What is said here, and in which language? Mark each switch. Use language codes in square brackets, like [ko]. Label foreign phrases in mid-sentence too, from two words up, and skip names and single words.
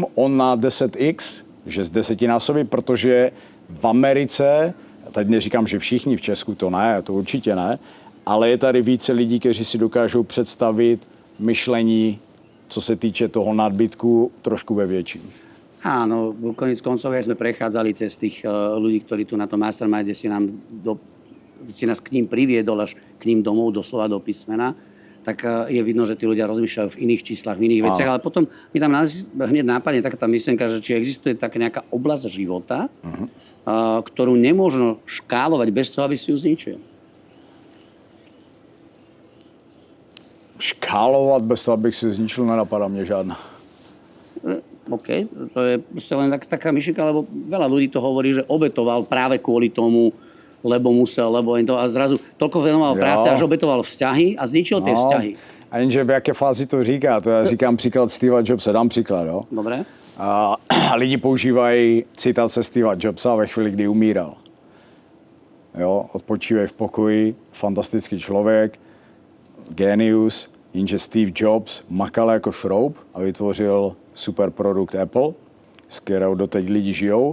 [cs] On na 10x, že z desetinásobí, protože v Americe, teď neříkám, že všichni v Česku to ne, to určitě ne, ale je tady více lidí, kteří si dokážou představit myšlení, co se týče toho nadbytku, trošku ve větším. [sk] Áno, koniec koncov, ja sme prechádzali cez tých ľudí, ktorí tu na tom masterminde si nás k ním priviedol až k ním domov, doslova do písmena, tak je vidno, že tí ľudia rozmýšľajú v iných číslach, v iných veciach, ale potom mi tam hneď nápadne taká tá myšlienka, že či existuje taká nejaká oblasť života, ktorú nemôžno škálovať bez toho, aby si ju zničil. [cs] Škálovat bez toho, abych si zničil, nenapadá mě žádná. [sk] OK, to je proste len taká myšlienka, lebo veľa ľudí to hovorí, že obetoval práve kvôli tomu, lebo musel, lebo to a zrazu toľko venoval práce, až obetoval vzťahy a zničil tie vzťahy. [cs] A jenže v jaké fázi to říká? To já říkám příklad Steva Jobsa, dám příklad, jo? [sk] Dobre. [cs] A lidi používají citace Steva Jobsa ve chvíli, kdy umíral. Jo, odpočívej v pokoji, fantastický člověk, genius, jenže Steve Jobs makal jako šroub a vytvořil super produkt Apple, s kterou doteď lidi žijou.